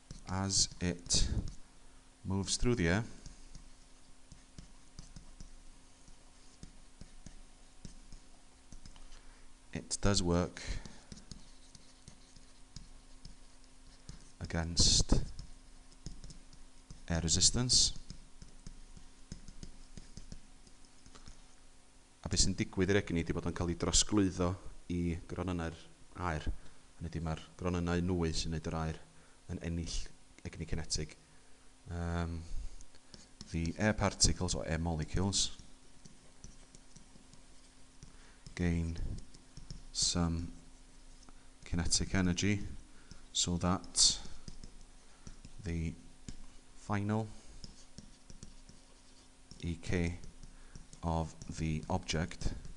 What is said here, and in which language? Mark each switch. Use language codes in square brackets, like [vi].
[en] As it moves through the air, it does work against air resistance. [cy] A beth sy'n digwydd i'r egni ydy bod o'n cael ei drosglwyddo I gronynau'r aer. Hynny ydy mae'r gronynau nwy sy'n neud yr aer yn ennill egni kinetig. [en] The air particles or air molecules gain some kinetic energy so that the final EK of the object